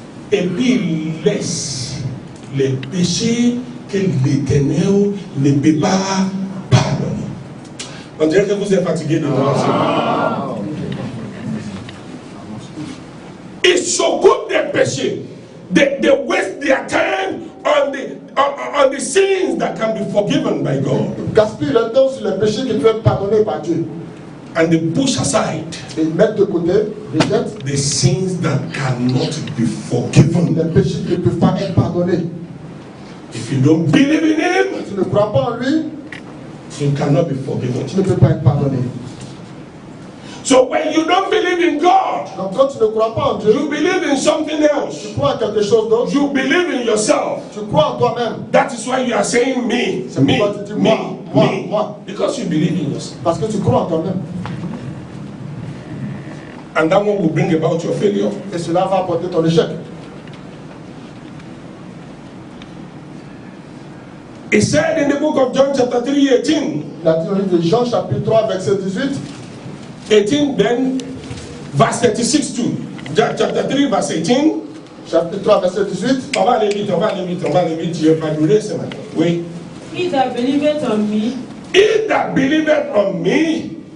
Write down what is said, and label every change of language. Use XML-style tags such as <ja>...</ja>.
<fr>et puis il laisse les péchés que l'Éternel ne peut pas pardonner. On dirait que vous êtes fatigué de temps. Ils s'occupent des péchés.</fr> <en>They waste their time on the sins that can be forgiven by God.</en> <fr>Ils gaspillent leur temps sur les péchés qui peuvent être pardonnés par Dieu.</fr> <en>And they push aside</en> <fr>Et ils mettent de côté, rejettent</fr> <en>the sins that cannot be forgiven.</en> <fr>les péchés qui ne peuvent pas être pardonnés.</fr> <en>If you don't believe in Him,</en> <fr>Tu ne crois pas en lui,</fr> <en>you cannot be forgiven.</en> <fr>tu ne peux pas être pardonné.</fr> <en>So when you don't believe in God,</en> <fr>Donc quand tu ne crois pas en Dieu,</fr> <en>you believe in something</en> <fr>tu</fr> <en>else.</en> <fr>crois en quelque chose d'autre,</fr> <en>You believe in yourself.</en> <fr>tu crois en toi-même.</fr> <en>That is why you are saying me,</en> <fr>C'est</fr> <en>me,</en> <fr>pourquoi tu dis</fr> <en>me,</en> <fr>moi,</fr> <en>me.</en> <fr>moi.</fr> <en>Because you believe in yourself.</en> <fr>Parce que tu crois en toi-même.</fr> <en>And that one will bring about your failure.</en> <fr>Et cela va apporter ton échec.</fr> <en>It said in the book of John chapter 3:18.</en> <fr>Il a dit au livre de Jean chapitre 3 verset 18.</fr> <en>18 then verse 36 too. Chapter 3 verse 18.</en> <fr>Chapitre 3 verset 18. On va aller vite, on va aller vite, on va aller vite. Je vais pas durer ce matin. Oui.</fr> <en>He that believeth on me He that believeth on me</en>